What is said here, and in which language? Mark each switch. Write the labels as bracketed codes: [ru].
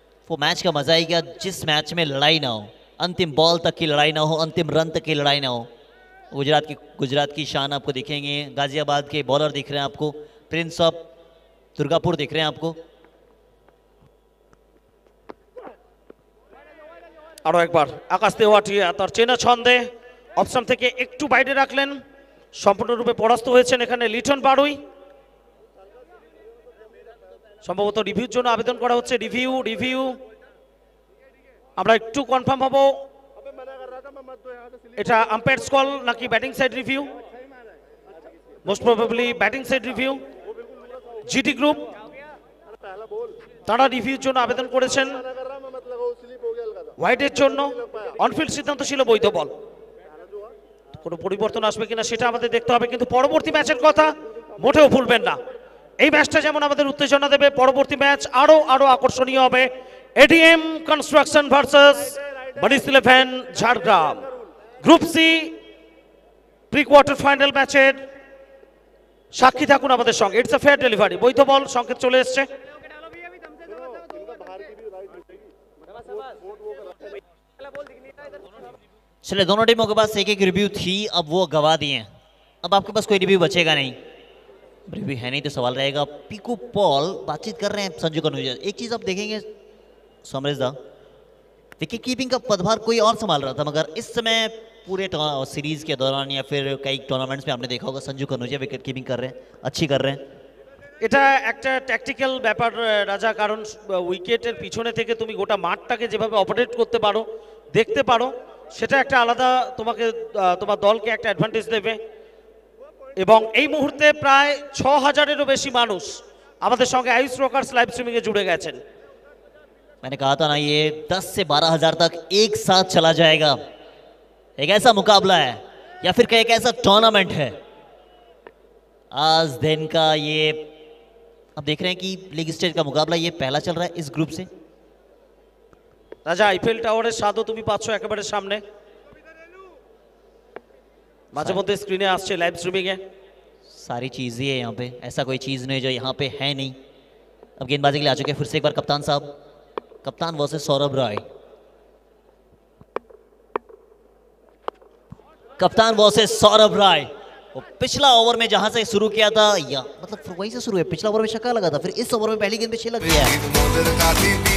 [hi] वो मैच का मजा ही क्या, जिस मैच में लड़ाई ना हो, अंतिम बॉल तक की लड़ाई ना हो, अंतिम रन तक की लड़ाई ना हो। गुजरात की शान आपको दिखेंगे, गाजियाबाद के बॉलर दिख रहे हैं आपको, प्रिंस ऑफ दुर्गापुर दिख रहे हैं आपको। [bn] আরো একবার আকাশ তেওয়াটিয়া তার চেনা ছন্দে অপশন থেকে একটু বাইরে রাখলেন, সম্পূর্ণরূপে পরাস্ত হয়েছেন এখানে লিটন বাড়ুই। সম্ভবত রিভিউর জন্য আবেদন করা হচ্ছে, রিভিউ আমরা একটু কনফার্ম হব এটা আম্পায়ার্স কল নাকি batting side review. [en] Most probably batting side review. [bn] GT group তারা রিভিউর জন্য আবেদন করেছেন হোয়াইটের জন্য, অনফিল্ড সিদ্ধান্ত ছিল বৈধ বল। কোনো পরিবর্তন আসবে কিনা সেটা আমাদের দেখতে হবে, কিন্তু পরবর্তী ম্যাচের কথা মোটেও ভুলবেন না। এই ম্যাচটা যেমন আমাদের উত্তেজনা দেবে, পরবর্তী ম্যাচ আরো আকর্ষণীয় হবে। ADM construction versus Moni's 11 Jhargram, group C pre quarter final ম্যাচের সাক্ষী থাকুন আমাদের সঙ্গে। [en] it's a fair delivery, [bn] বৈধ বল সংকেত চলে এসছে। [hi] चले, दोनों टीमों के पास एक एक रिव्यू थी, अब वो गवा दिए हैं। अब आपके पास कोई रिव्यू बचेगा नहीं, रिव्यू है नहीं तो सवाल रहेगा। पीकू पॉल बातचीत कर रहे हैं संजू कन्नौजिया। एक चीज आप देखेंगे समरेश दा, विकेट कीपिंग का पदभार कोई और संभाल रहा था, मगर इस समय पूरे सीरीज के दौरान या फिर कई टूर्नामेंट्स में आपने देखा होगा संजू कन्नौजिया विकेट कीपिंग कर रहे हैं, अच्छी कर रहे हैं। [bn] এটা একটা ট্যাকটিক্যাল ব্যাপার রাজা, কারণ উইকেটের পিছনে থেকে তুমি গোটা মাঠটাকে যেভাবে অপারেট করতে পারো, দেখতে পারো, সেটা একটা আলাদা তোমাকে তোমার দলকে একটা অ্যাডভান্টেজ দেবে। এবং এই মুহূর্তে প্রায় 6000-এরও বেশি মানুষ আমাদের সঙ্গে আয়ুষ রকার্স লাইভ স্ট্রিমিংয়ে জুড়ে গেছেন। [hi] मैंने कहा था ना, ये 10 से 12,000 तक एक साथ चला जाएगा। एक ऐसा मुकाबला है या फिर एक ऐसा टूर्नामेंट है आज दिन का। ये अब देख रहे हैं कि लीग स्टेज का मुकाबला ये पहला चल रहा है इस ग्रुप से। [bn] রাজা আইফেল টাওয়ারের স্বাদও তুমি পাচ্ছ একেবারে সামনে, মাঝে মধ্যে স্ক্রিনে আসছে লাইভ স্ট্রিমিংয়ে। [hi] सारी चीज़ें है यहाँ पे, ऐसा कोई चीज़ नहीं जो यहाँ पे है नहीं। अब गेंदबाजी के लिए आ चुके हैं फिर से एक बार कप्तान साहब, कप्तान वर्सेस सौरभ राय। कप्तान वर्सेस सौरभ राय। वो पिछला ओवर में जहां से शुरू किया था, या मतलब वहीं से शुरू है, पिछला ओवर में छक्का लगा था, फिर इस ओवर में पहली गेंद पे 6 लग गया है।